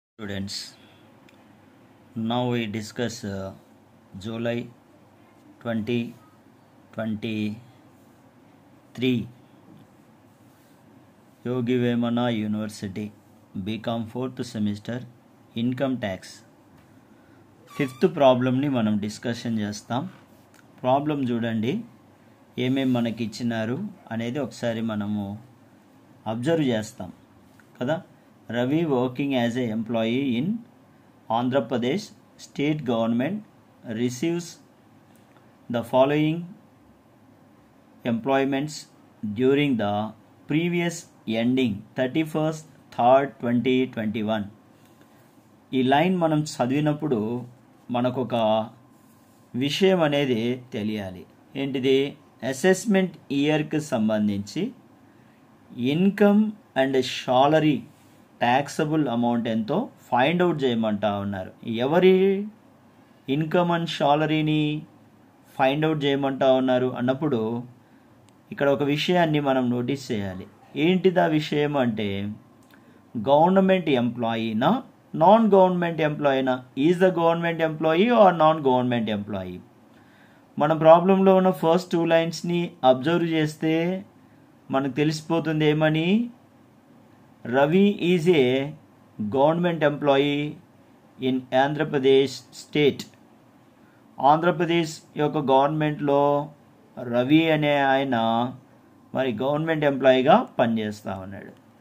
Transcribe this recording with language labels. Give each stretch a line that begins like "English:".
English: Students, now we discuss July 2023 Yogi Vemana University BCom 4th semester income tax 5th problem
Telugu: ని మనం discussion చేస్తాం. Problem చూడండి, ఏమేం మనకి ఇచ్చినారు అనేది ఒకసారి మనము అబ్జర్వ్ చేస్తాం కదా.
English: Ravi working as a employee in Andhra Pradesh state government receives the following employments during the previous ending 31st 3rd 2021.
Telugu: ఈ లైన్ మనం చదివినప్పుడు మనకు ఒక విషయం అనేది తెలియాలి. ఏంటిది? అసెస్మెంట్ ఇయర్కి సంబంధించి income and salary taxable amount ఎంతో ఫైండ్ అవుట్ చేయమంటా ఉన్నారు. ఎవరి ఇన్కమ్ అండ్ సాలరీని ఫైండ్ అవుట్ చేయమంటా ఉన్నారు అన్నప్పుడు ఇక్కడ ఒక విషయాన్ని మనం నోటీస్ చేయాలి. ఏంటిది ఆ విషయం అంటే, government ఎంప్లాయీనా non government ఎంప్లాయీనా?
English: is the government employee
Telugu: are non government employee? మన ప్రాబ్లంలో ఉన్న ఫస్ట్ 2 లైన్స్ని అబ్జర్వ్ చేస్తే మనకు తెలిసిపోతుంది ఏమని.
English: Ravi is a government employee in Andhra Pradesh state.
Telugu: Andhra Pradesh యొక్క గవర్నమెంట్లో రవి అనే ఆయన మరి గవర్నమెంట్ ఎంప్లాయీగా పనిచేస్తూ ఉన్నాడు.